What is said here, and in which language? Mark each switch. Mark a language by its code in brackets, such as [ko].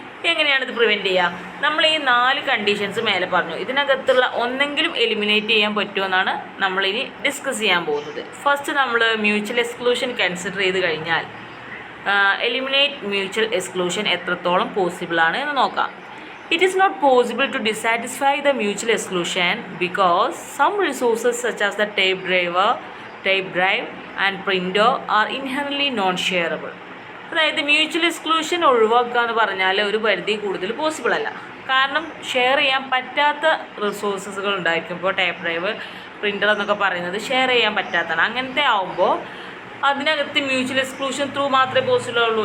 [ml] എങ്ങനെയാണ് ഇത് പ്രിവെൻറ്റ് ചെയ്യുക? നമ്മൾ ഈ 4 കണ്ടീഷൻസ് മേലെ പറഞ്ഞു. ഇതിനകത്തുള്ള ഒന്നെങ്കിലും എലിമിനേറ്റ് ചെയ്യാൻ പറ്റുമെന്നാണ് നമ്മളിനി ഡിസ്കസ് ചെയ്യാൻ പോകുന്നത്. ഫസ്റ്റ് നമ്മൾ മ്യൂച്വൽ എക്സ്ക്ലൂഷൻ കൺസിഡർ ചെയ്ത് കഴിഞ്ഞാൽ എലിമിനേറ്റ് മ്യൂച്വൽ എക്സ്ക്ലൂഷൻ എത്രത്തോളം പോസിബിളാണ് എന്ന് നോക്കാം. [en] It is not possible to dissatisfy the mutual exclusion because some resources such as the tape drive and printer are inherently non-shareable. [ml] അതായത് മ്യൂച്വൽ എക്സ്ക്ലൂഷൻ ഒഴിവാക്കുക എന്ന് പറഞ്ഞാൽ ഒരു പരിധി കൂടുതൽ പോസിബിൾ അല്ല. കാരണം ഷെയർ ചെയ്യാൻ പറ്റാത്ത റിസോഴ്സസുകൾ ഉണ്ടായിരിക്കും. ഇപ്പോൾ ടേപ്പ് ഡ്രൈവ്, പ്രിൻ്റർ എന്നൊക്കെ പറയുന്നത് ഷെയർ ചെയ്യാൻ പറ്റാത്തതാണ്. അങ്ങനത്തെ ആകുമ്പോൾ അതിനകത്ത് മ്യൂച്വൽ എക്സ്ക്ലൂഷൻ ത്രൂ മാത്രമേ പോസിബിൾ ആവുള്ളൂ.